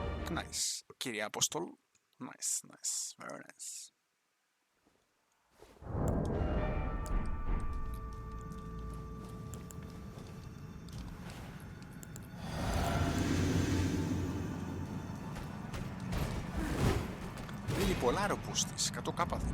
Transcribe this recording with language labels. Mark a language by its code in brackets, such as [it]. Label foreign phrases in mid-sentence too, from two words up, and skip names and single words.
[el] nice. Κύριε Απόστολ. [en] Nice, nice, very nice. [el] Δίνει πολλά ρε ο πούστης, 100 κάπα δίνει.